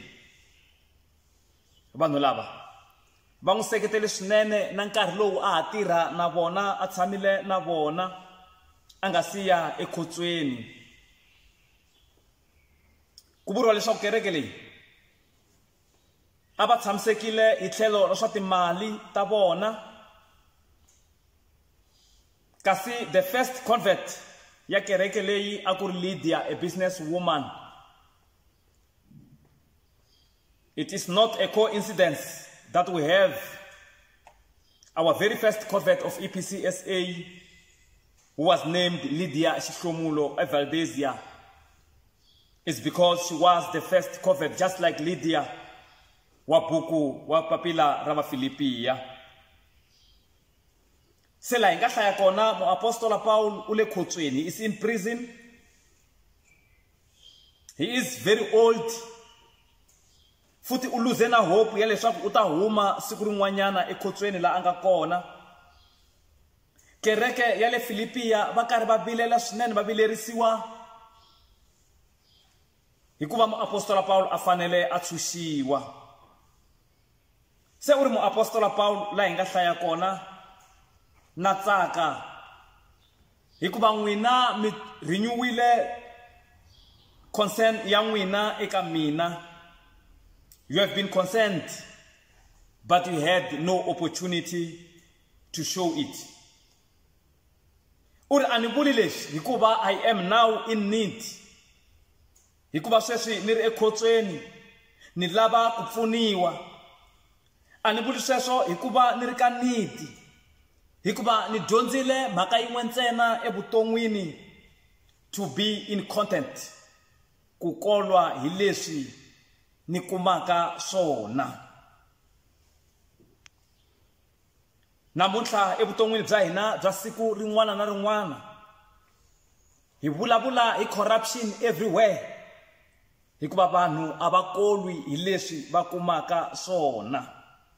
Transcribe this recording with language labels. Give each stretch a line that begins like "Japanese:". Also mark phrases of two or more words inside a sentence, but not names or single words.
Tsonga: Vanhu lava va n'wi seketele swinene na nkarhi lowu a ha tirha na vona, a tshamile na vona, a nga siya ekhotsweni. Ku vuriwa leswaku kereke leyi a va tshamisekile hi tlhelo ra swa timali ta vona. Kasi
English: the first convert
Tsonga: ya kereke leyi a ku ri Lydia,
English: a business woman. It is not a coincidence that we have our very first convert of EPCSA who was named Lydia Shishlomulo Valdezia. It's because she was the first convert, just like Lydia
Tsonga: wa buku wa papila ra Vafilipiya. Se la hi nga hlaya kona muapostola Paul u le khotsweni,
English: is in prison. He is very old.
Tsonga: Futhi u luze na hope ya leswaku u ta huma siku rin'wanyana ekhotsweni la a nga kona. Kereke ya le Filipiya va karhi va vilela swinene, va vilerisiwa hikuva muapostola Paul a fanele a tshunxiwa. Se u ri muapostola Paul la hi nga hlaya kona na tsaka hikuva n'wina mi renewile concern ya n'wina eka mina.
English: You have been concerned, but you had no opportunity to show it.
Tsonga: Uri ani vuli leswi hikuva
English: I am now in need.
Tsonga: Hikuva sweswi ni ri ekhotsweni, ni lava ku pfuniwa. Ani vuli sweswo hikuva ni ri ka need, hikuva ni dyondzile mhaka yin'we ntsena evuton'wini,
English: to be in content,
Tsonga: ku kolwa hi leswi ni kumaka swona. Namuntlha evuton'wini bya hina bya siku rin'wana na rin'wana hi vulavula hi
English: corruption everywhere,
Tsonga: hikuva vanhu a va kolwi hi leswi va kumaka swona.